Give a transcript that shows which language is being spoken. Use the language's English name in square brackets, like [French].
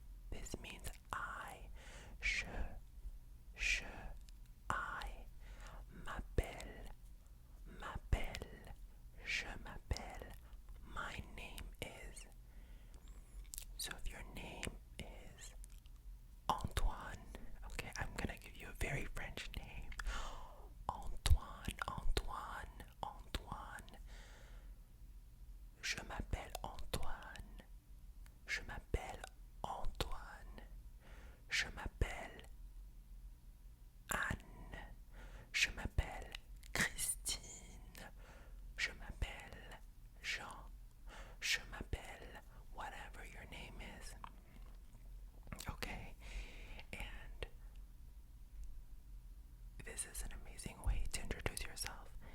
[English] This means I, je, I [French] m'appelle, m'appelle, je m'appelle. [English] My name is. So if your name is Antoine, okay, I'm gonna give you a very French name. Antoine, Antoine, Antoine. [French] Je m'appelle Antoine. Je m'appelle Antoine. Je m'appelle Anne. Je m'appelle Christine. Je m'appelle Jean. Je m'appelle [English] whatever your name is. Okay? And this is an amazing way to introduce yourself.